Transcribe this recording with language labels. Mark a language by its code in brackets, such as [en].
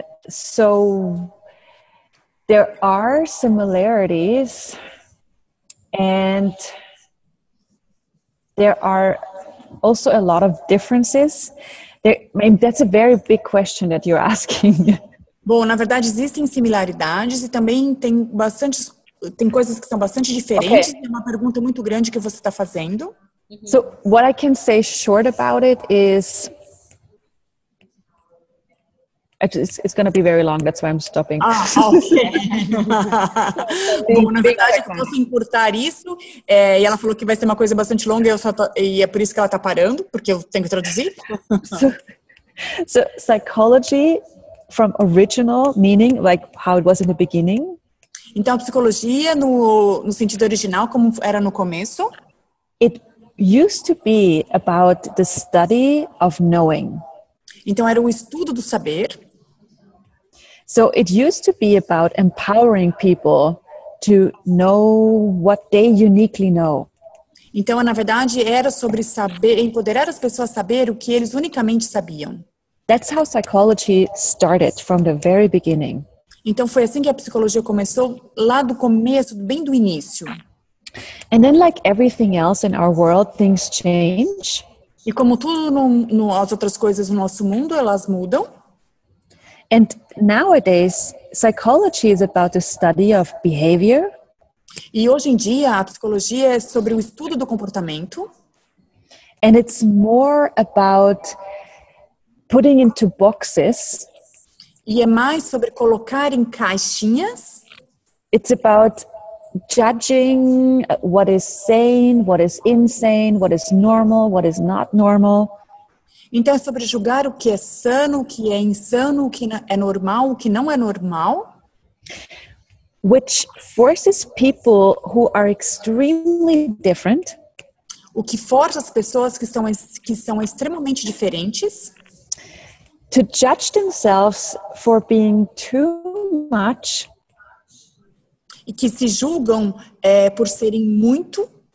[en] So there are similarities and there are also a lot of differences. That's a very big question that you're asking. [pt] Bom, na verdade existem similaridades e também tem coisas que são bastante diferentes. [en] Okay. [pt] É uma pergunta muito grande que você está fazendo. [en] So what I can say short about it is it's going to be very long, that's why I'm stopping. Ok. [pt] Bom, na verdade, eu posso encurtar isso. E ela falou que vai ser uma coisa bastante longa e é por isso que ela está parando, porque eu tenho que traduzir. [en] So psychology from original meaning, like how it was in the beginning. [pt] Então, a psicologia no sentido original, como era no começo. [en] It used to be about the study of knowing. [pt] Então, era o estudo do saber. [en] So it used to be about empowering people to know what they uniquely know. [pt] Então, na verdade, era sobre saber, empoderar as pessoas a saber o que eles unicamente sabiam. [en] That's how psychology started from the very beginning. [pt] Então, foi assim que a psicologia começou, lá do começo, bem do início. [en] And then, like everything else in our world, things change. [pt] E como tudo as outras coisas no nosso mundo, elas mudam. [en] And nowadays, psychology is about the study of behavior. [pt] E hoje em dia, a psicologia é sobre o estudo do comportamento. [en] And it's more about putting into boxes. [pt] E é mais sobre colocar em caixinhas. [en] It's about judging what is sane, what is insane, what is normal, what is not normal. [pt] Então é sobre julgar o que é sano, o que é insano, o que é normal, o que não é normal. [en] Which forces people who are extremely different. [pt] O que força as pessoas que são extremamente diferentes. [en] To judge themselves for being too much. [pt] E que se julgam por serem muito.